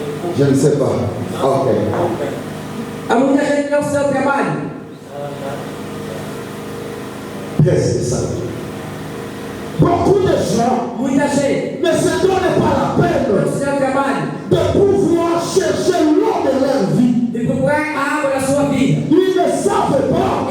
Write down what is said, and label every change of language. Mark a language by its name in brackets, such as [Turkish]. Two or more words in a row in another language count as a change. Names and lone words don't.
[French] Je ne sais pas. Ok. [Portuguese] Há muita gente que não se dá o trabalho. [French] Presque ça. Beaucoup de gens [Portuguese] Muita gente [French] ne se donnent pas la peine [Portuguese] não se dá o trabalho [French] de pouvoir chercher l'eau de leur vie. [Portuguese] de procurar a água da sua vida. [French] Ils ne savent pas